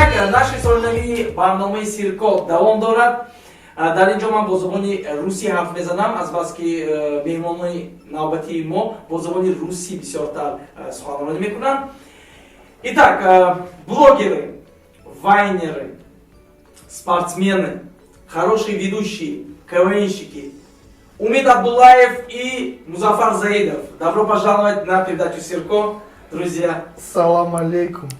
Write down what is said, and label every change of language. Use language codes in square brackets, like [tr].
[tg] наши сольнавии барномаи Сирко давом дорад. дар инҷо ман бо забони русӣ ҳарф мезанам. аз бас ки меҳмонони навбатии мо бо забони русӣ бисёртар суханронӣ мекунанд. [ru] Итак, блогеры, вайнеры, спортсмены, хорошие ведущие, КВНщики Умид Абдуллаев и Музафар Заидов. Добро пожаловать на передачу Сирко, друзья. Салам алейкум.